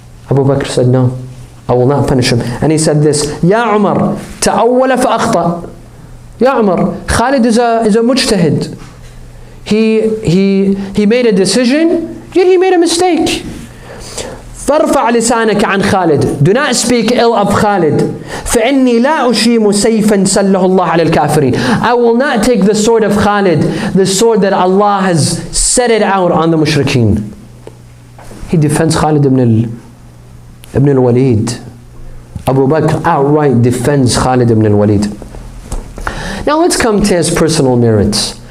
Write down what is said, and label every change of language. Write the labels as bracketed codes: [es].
[en] Abu Bakr said, no, I will not punish him. And he said this, [ar] Ya Umar, ta'awwala fa'akhta. [en] Ya Umar, Khalid is a mujtahid. He made a decision, yet he made a mistake. [ar] فارفع لسانك عن خالد. [en] Do not speak ill of Khalid. [ar] فإني لا أشيم سيفا سله الله على الكافرين. [en] I will not take the sword of Khalid, the sword that Allah has set it out on the mushrikeen. He defends Khalid ibn al-Walid. Abu Bakr outright defends Khalid ibn al-Walid. Now let's come to his personal merits.